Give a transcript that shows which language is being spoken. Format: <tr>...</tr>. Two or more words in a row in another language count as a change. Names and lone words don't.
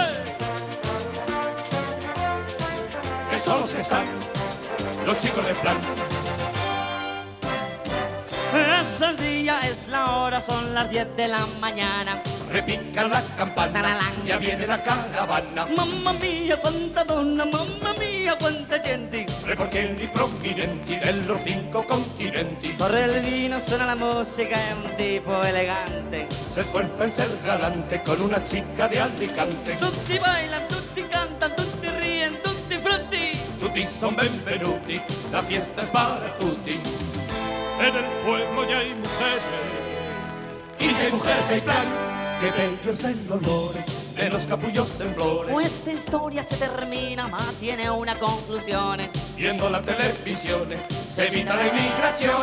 <es>Que son los que están, los chicos de plan. Es el día, es la hora, son las 10 de la mañana. Repica la campana, Taralán. ya viene la caravana.</es> <it>Mamma mia, quanta donna, mamma mia, quanta gente. Reportieri prominenti</it> <es>de los</es> <it>5 continenti.</it> <es>Corre el vino, suena la música, es un tipo elegante. Se esfuerza en ser galante con una chica de Alicante. Tutti bailan, tutti cantan, tutti ríen,</es> <it>tutti frutti. Tutti son benvenuti,</it> <es>la fiesta es para tutti. En el pueblo ya hay mujeres, y si hay mujeres hay plan. Que bello es el olor de los capullos en flores. Esta historia se termina, ma tiene una conclusión. Viendo la televisión se evita la inmigración.</es>